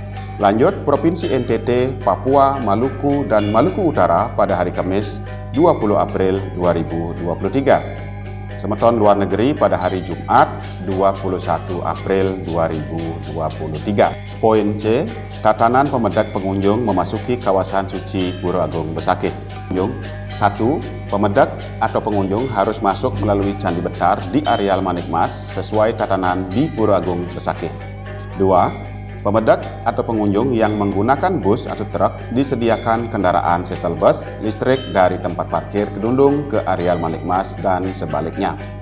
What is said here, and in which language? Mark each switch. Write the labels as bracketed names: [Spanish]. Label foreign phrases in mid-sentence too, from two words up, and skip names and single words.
[Indonesian] Lanjut, Provinsi NTT, Papua, Maluku, dan Maluku Utara pada hari Kamis 20 April 2023. Semeton luar negeri pada hari Jumat 21 April 2023. Poin C. Tatanan pemedek pengunjung memasuki kawasan suci Pura Agung Besakih. 1. Pemedek atau pengunjung harus masuk melalui Candi Betar di areal Manikmas sesuai tatanan di Pura Agung Besakih. 2. Pemedek atau pengunjung yang menggunakan bus atau truk disediakan kendaraan shuttle bus listrik dari tempat parkir Kedundung ke areal Manikmas dan sebaliknya.